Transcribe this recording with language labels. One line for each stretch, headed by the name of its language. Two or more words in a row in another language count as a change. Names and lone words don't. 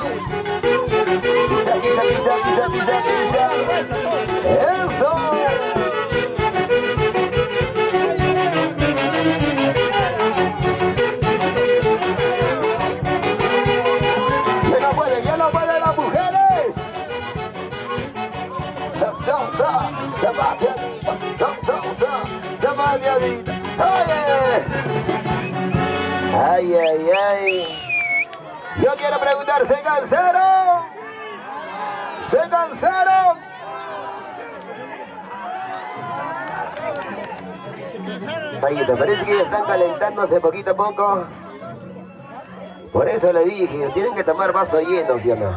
Spanish: Pisa, pisa, pisa, pisa, pisa, pisa. Eso. Ya no pueden las mujeres. Zapateadita. Ay, ay, ay. Yo quiero preguntar, ¿se cansaron? ¿Se cansaron? Oye, ¿te parece que ya están calentándose poquito a poco? Por eso le dije, tienen que tomar vaso lleno, ¿sí o no?